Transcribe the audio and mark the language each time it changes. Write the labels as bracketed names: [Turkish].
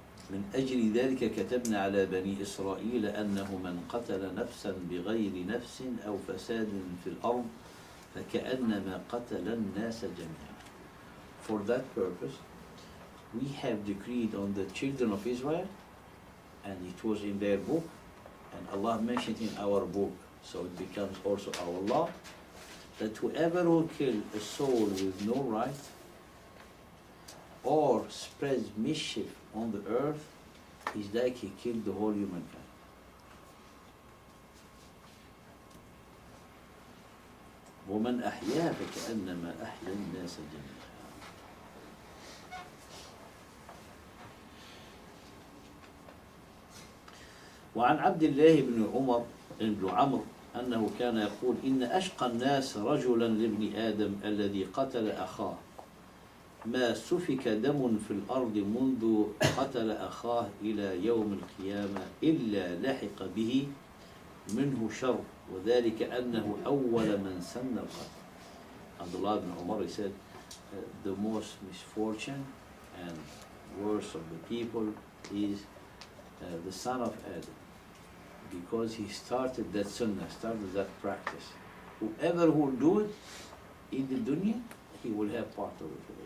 [Arabic] من أجل ذلك كتبنا على بني إسرائيل أنه من قتل نفسا بغير نفس أو فساد في الأرض فكأنما قتل الناس جميعا. [English] For that purpose, we have decreed on the children of Israel, and it was in their book, and Allah mentioned in our book, so it becomes also our law, that whoever will kill a soul with no right or spreads mischief on the earth is like he killed the whole humankind. [Arabic] ومن أحياها فكأنما أحيا الناس جميعا. وعن عبد الله بن عمرو أنه كان يقول إن أشقى الناس رجلا لابن آدم الذي قتل أخاه ما سفك دم في الأرض منذ قتل أخاه إلى يوم القيامة إلا لحق به منه شر وذلك أنه أول من سن القتل. [English] Abdullah ibn Umar, he said, the most misfortune and worst of the people is the son of Adam, because he started that sunnah, started that practice. Whoever will do it in the dunya, he will have part of it.